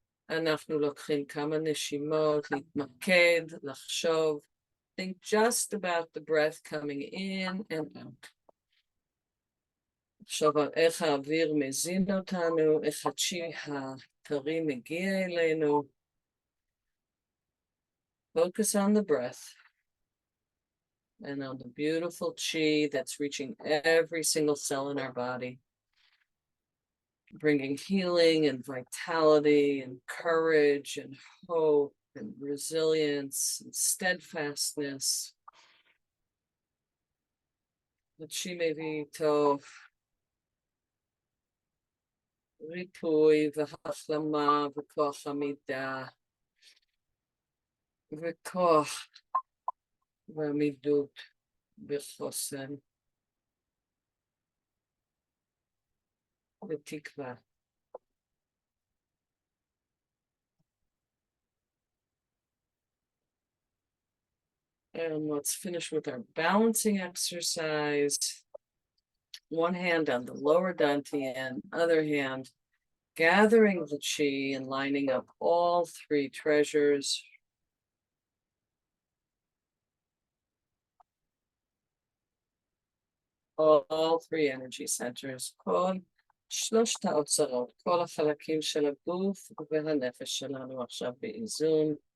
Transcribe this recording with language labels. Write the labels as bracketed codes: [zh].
[he] אנחנו לוקחים כמה נשימות, להתמקד, לחשוב. [en] Think just about the breath coming in and out. [he] לחשוב על איך האוויר מזין אותנו, איך הצ'י הטרי מגיע אלינו. [en] Focus on the breath and on the beautiful chi that's reaching every single cell in our body, bringing healing and vitality and courage and hope and resilience and steadfastness. [he] ותשימי טוב, ריפוי והחלמה וכוח עמידה, וכוח ועמידות וחוסן ותקווה. [en] And let's finish with our balancing exercise. One hand on the lower dantian, other hand gathering the chi and lining up all three treasures. All three energy centers. [he] כל שלושת האוצרות, כל החלקים של הגוף והנפש שלנו עכשיו באיזון.